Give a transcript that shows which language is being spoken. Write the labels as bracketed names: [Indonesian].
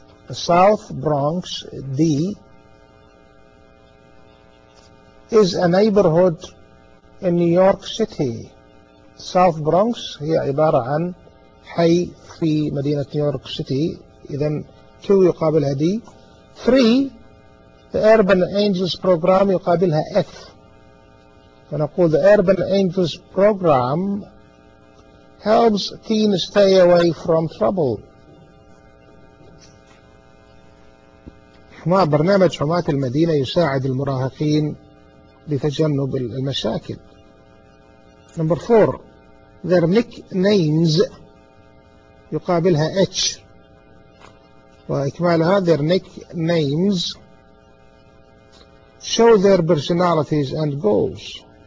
[English] The South Bronx, D, is a neighborhood in New York City. [Arabic] South Bronx هي عبارة عن حي في مدينة نيويورك سيتي. إذن 2 يقابلها D. 3 The Urban Angels Program يقابلها F. فنقول [English] The Urban Angels Program helps teens stay away from trouble. [Arabic] برنامج حماة المدينة يساعد المراهقين بتجنب المشاكل. [English] Number 4 Their nicknames [Arabic] يقابلها [English] H. [Arabic] وإكمالها [English] their nicknames show their personalities and goals.